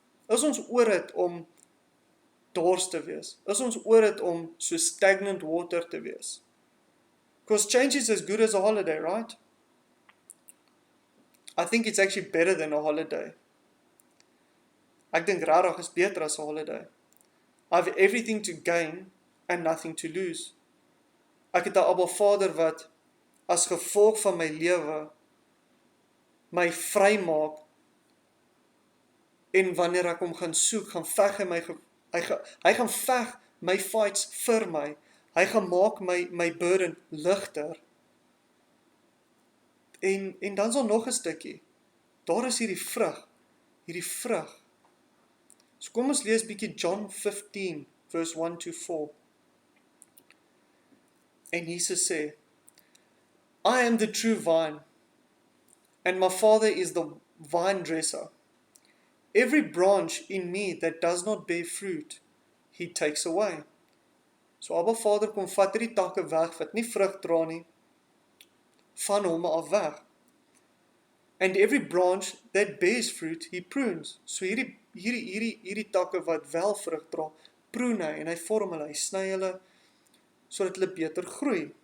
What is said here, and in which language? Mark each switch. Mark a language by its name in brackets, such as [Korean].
[Afrikaans] Is ons oor dit om dors te wees? Is ons oor dit om so stagnant water te wees? [English] Because change is as good as a holiday, right? I think it's actually better than a holiday. [Afrikaans] Ek dink regtig is beter as 'n holiday. [English] I have everything to gain and nothing to lose. [Afrikaans] Ek het 'n Abba Vader wat as gevolg van my lewe my vrymaak, en wanneer ek hom gaan soek, gaan veg hy gaan veg my fights vir my. Hy gaan maak my burden ligter. En dan is daar nog 'n stukkie. Daar is hierdie vrug. So kom ons lees bietjie John 15, verse 1-4. En Jesus sê, [English] I am the true vine, and my Father is the vine dresser. Every branch in me that does not bear fruit, He takes away. [Afrikaans] So ABBA Vader kom vat hierdie takke weg wat nie vrug dra nie, van hom af weg. [English] And every branch that bears fruit, He prunes. [Afrikaans] So hierdie takke wat wel vrug dra, proen hy en hy vorm hulle, hy sny hulle sodat hulle beter groei.